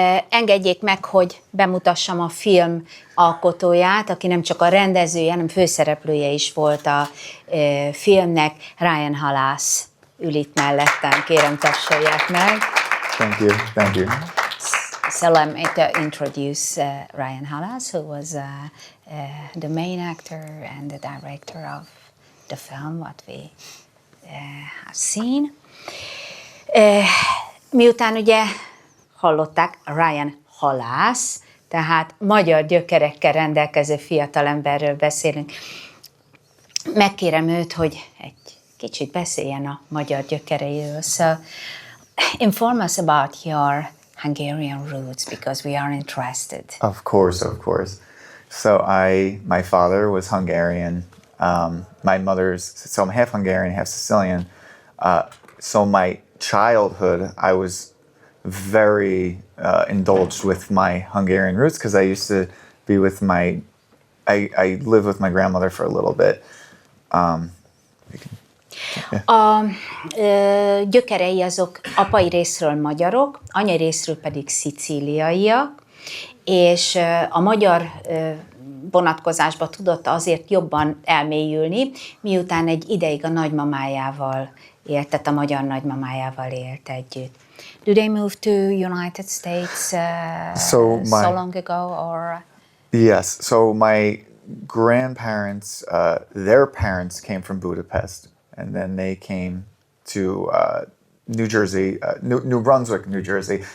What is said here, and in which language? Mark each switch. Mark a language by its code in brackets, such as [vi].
[hu] Engedjék meg, hogy bemutassam a film alkotóját, aki nem csak a rendezője, hanem főszereplője is volt a filmnek. Ryan Halasz ül itt mellettem, kérem tapsolják meg. [en] Thank you, thank you. So let me introduce Ryan Halasz, who was the main actor and the director of the film, what we have seen. [hu] Miután ugye hallották, Ryan Halasz, tehát magyar gyökerekkel rendelkező fiatalemberről beszélünk. Megkérem őt, hogy egy kicsit beszéljen a magyar gyökereiről. [en] So, inform us about your Hungarian roots, because we are interested. Of course, of course. So my father was Hungarian. So I'm half Hungarian, half Sicilian. So my childhood, I was very indulged with my Hungarian roots because I used to be with I lived with my grandmother for a little bit. [hu] A gyökerei azok apai részről magyarok, anyai részről pedig szicíliaiak, és a magyar vonatkozásba tudott azért jobban elmélyülni, miután egy ideig a nagymamájával élt, tehát a magyar nagymamájával élt együtt. [en] Do they move to United States so long ago, or? Yes, so my grandparents, their parents came from Budapest, and then they came to New Jersey, New Brunswick, New Jersey.